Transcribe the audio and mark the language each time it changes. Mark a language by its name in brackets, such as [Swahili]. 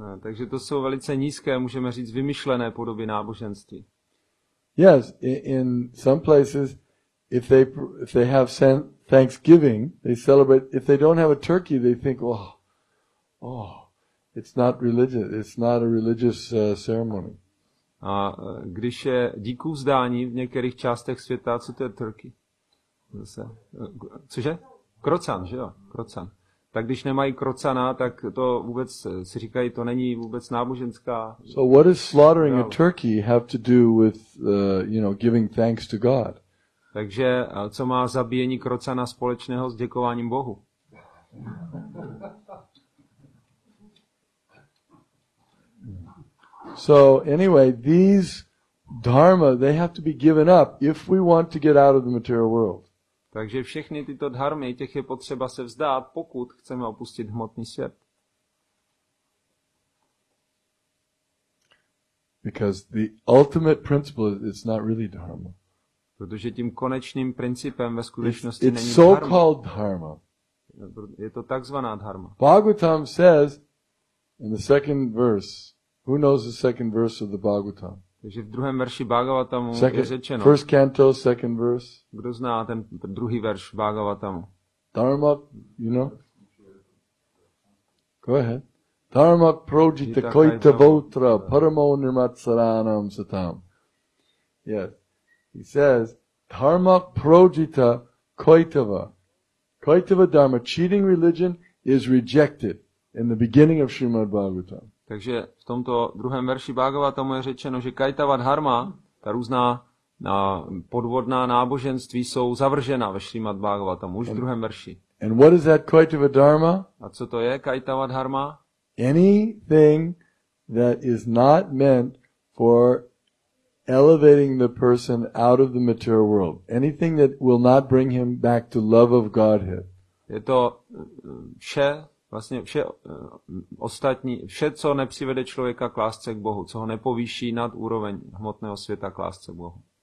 [Czech] Takže to jsou velice nízké, můžeme říct, vymyšlené podoby náboženství. [English] Yes, in some places, if they have Thanksgiving, they celebrate. If they don't have a turkey, they think, it's not religious. It's not a religious ceremony. [Czech] A když je díkuvzdání v některých částech světa, co to je turkey? Zase. Cože? Krocan, že jo? Krocan. Tak když nemají krocana, tak to vůbec si říkají, to není vůbec náboženská. [English] So what does slaughtering a turkey have to do with, giving thanks to God? [Czech] Takže co má zabíjení krocana společného s děkováním Bohu? [English] So anyway, these dharma, they have to be given up if we want to get out of the material world. [Czech] Takže všechny tyto dharmy, těch je potřeba se vzdát, pokud chceme opustit hmotný svět. [English] Because the ultimate principle is it's not really dharma. [Czech] Protože tím konečným principem ve skutečnosti není [English] It's dharma. so-called dharma. [Czech] Je to takzvaná dharma. [English] Bhagavatam says in the second verse, who knows the second verse of the Bhagavatam? [Czech] Takže v druhém verši Bhagavatamu je řečeno. [English] First canto, second verse. [Czech] Kdo zná ten druhý verš Bhagavatamu? [English] Dharma, you know? Go ahead. [Sanskrit] Dharma projita koitavotra paramo nirmatsaranam satam. [English] Yes. He says, [Sanskrit] dharma projita koitava. [English] Koitava dharma, cheating religion, is rejected in the beginning of Srimad Bhagavatam. [Czech] Takže v tomto druhém verši Bhagavatamu je řečeno, že kaitava dharma, ta různá podvodná náboženství jsou zavržena ve Srimad Bhagavatamu, už v druhém verši. [English] And what is that koitava dharma? [Czech] A co to je kaitava dharma? [English] Anything that is not meant for elevating the person out of the material world. Anything that will not bring him back to love of Godhead. [Czech] Je to vše, vlastně vše ostatní, vše, co nepřivede člověka k lásce k Bohu, co ho nepovýší nad úroveň hmotného světa k lásce k Bohu.